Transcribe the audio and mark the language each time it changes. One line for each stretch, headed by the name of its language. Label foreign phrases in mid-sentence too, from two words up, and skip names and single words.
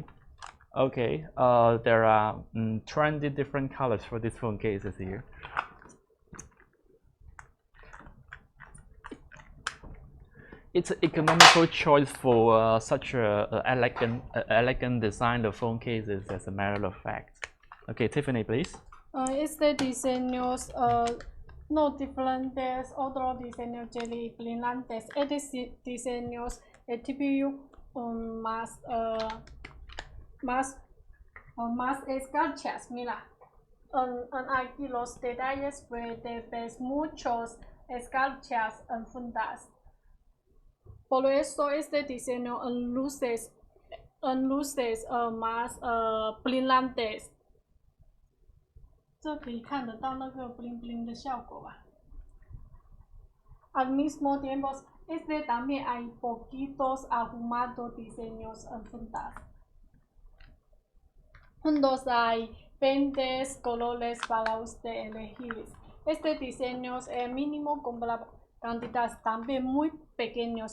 English: Okay, there are 20 different colors for these phone cases here. It's an economical choice for such a elegant design of phone cases, as a matter of fact. Okay, Tiffany, please.
Spanish: Este diseños no diferentes, otros diseños brillantes. Estos diseños TPU más escarchas. Mira, aquí los detalles puedes ver muchos escarchas en fundas. Por eso este diseño en luces más brillantes.
Chinese: 这可以看得到那个
English: bling bling
Chinese: 的效果吧。
Spanish: Al mismo tiempo, también hay poquitos ahumados diseños en fundas. Juntos hay 20 colores para usted elegir. Este diseño es mínimo comprar cantidades también muy pequeños.